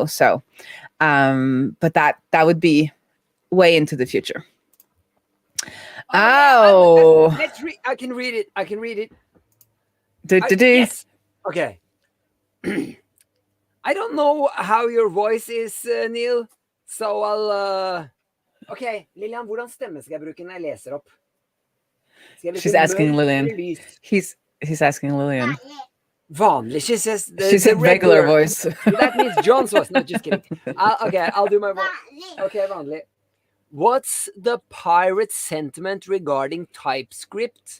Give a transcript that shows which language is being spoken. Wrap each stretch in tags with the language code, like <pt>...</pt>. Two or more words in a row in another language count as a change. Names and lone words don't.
<en>So, but that would be way into the future. Oh, I can read it. Yes. Okay. I don't know how your voice is, Neil, so I'll Okay, Lillian,</en> <no>hvordan stemme skal jeg bruke når jeg leser opp?</no> <en>She's asking Lillian. He's asking Lillian. Vanlig. She says she said regular voice. That means John's voice. No, just kidding. I'll do my voice. Okay, vanlig. What's the pirate sentiment regarding TypeScript?</en>